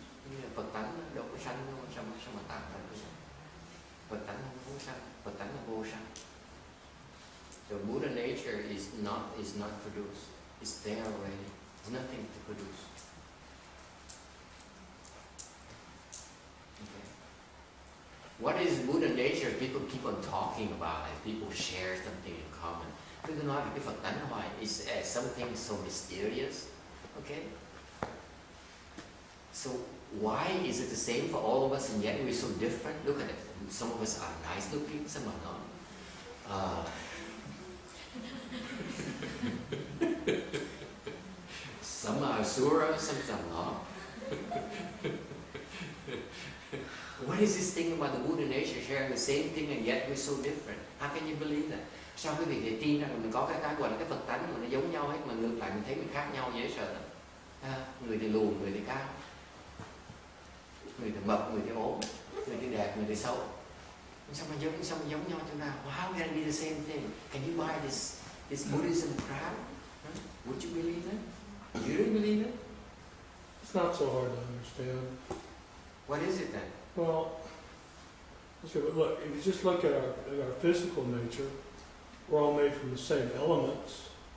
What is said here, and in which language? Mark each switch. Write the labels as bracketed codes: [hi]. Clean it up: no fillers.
[vi] Như là Phật tánh đâu có sanh đâu, sao mà tạo ra cái Phật tánh không có sanh, Phật tánh là vô sanh. [en] So Buddha nature is not produced, it's there already, there's nothing to produce. Okay. What is Buddha nature? People keep on talking about it. People share something in common. [vi] Cứ nói về cái Phật tánh hoài, [en] it's something so mysterious. Okay. So why is it the same for all of us and yet we're so different? Look at it. Some of us are nice looking, some are not. Some are asura, some are not. What is this thing about the Buddha nature sharing the same thing and yet we're so different? How can you believe that? [vi] Sao cái việc để tin rằng mình có cái gọi là cái Phật tánh mà nó giống nhau hết mà ngược lại mình thấy mình khác nhau dễ sợ lắm. Người thì lùn, người thì cao, người thì mập, người thì ốm, người thì đẹp, người thì xấu. Sao mà giống nhau chỗ nào? [en] How can it be the same thing? Can you buy this Buddhism crap? Would you believe it? You really believe it? It's not so hard to understand. What is it then? Well, look, if you just look at our physical nature, we're all made from the same elements.